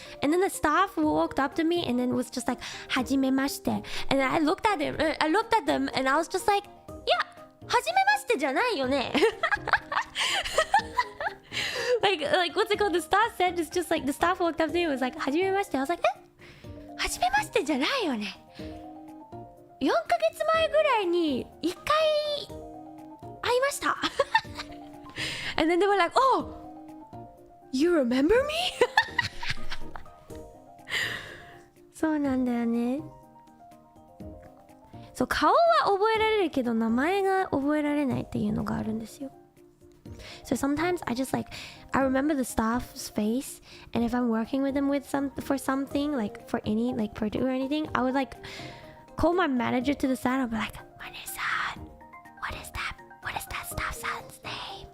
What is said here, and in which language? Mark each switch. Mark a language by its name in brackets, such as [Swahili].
[English] And then the staff walked up to me and then was just like, "Hajimemashite." And then I looked at them and I was just like, "Yeah, [Japanese] hajimemashite じゃないよね." [English] like what's it called? The staff said it's just like the staff walked up to me and was like, "Hajimemashite." I was like, "Eh? [Japanese] Hajimemashite じゃないよね." 4ヶ月前ぐらいに1回会いました。 [English] And then they were like, "Oh, you remember me?" [Japanese] そうなんだよね。そう、顔は覚えられるけど名前が覚えられないっていうのがあるんですよ。 [English] So sometimes I just like I remember the staff's face, and if I'm working with them for something like for any like project or anything, I would like call my manager to the side. I'll be like, "Mane-san, what is that staff-san's name?